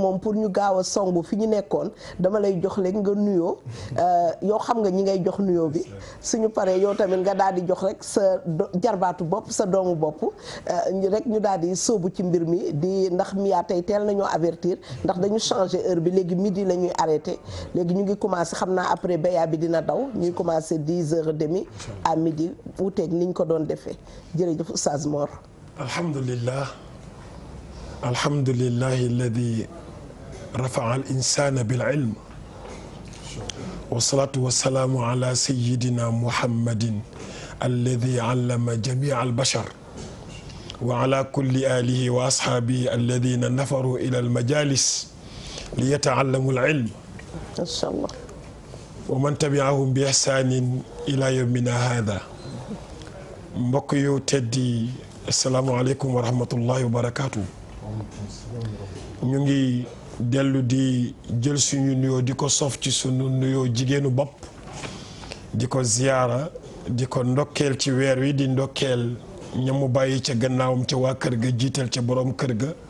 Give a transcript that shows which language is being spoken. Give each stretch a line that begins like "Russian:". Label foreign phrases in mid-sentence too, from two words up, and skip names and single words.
Wolof: moom pour ñu gaaw a songu fi ñu nekkoon dama lay jox rek nga nuyoo yow xam nga ñi ngay jox nuyoo bi suñu paree yow tamit nga daal di jox rek sa jarbaatu bopp sa doomu bopp rek ñu daal di sóobu ci mbir mi di ndax miyaa tey teel nañoo avertir ndax dañu
French: changer heure
Wolof: bi léegi midi la ñuy arrêté léegi ñu ngi commencé xam naa après béyaa bi dina daw ñuy commencé 10h30
French: à midi
Wolof: wuuteeg niñ ko doon defee jërëjëf Oustaz Mor.
Arabic: الحمد لله الذي رفع الإنسان بالعلم والصلاة والسلام على سيدنا محمد الذي علم جميع البشر وعلى كل آله وأصحابه الذين نفروا إلى المجالس ليتعلموا العلم ما شاء الله ومن تبعهم بإحسان إلى يومنا هذا
Wolof: mbokk yu teddi
Arabic: السلام عليكم ورحمة الله وبركاته.
Wolof: ñu ngi dellu di jël suñu nuyoo di ko sof ci suñu nuyoo jigéenu bopp di ko ziyaara di ko ndokkeel ci weer wi di ndokkeel ñamu bàyyi ca gannaawam ca waa kër ga jiital ca boroom kër ga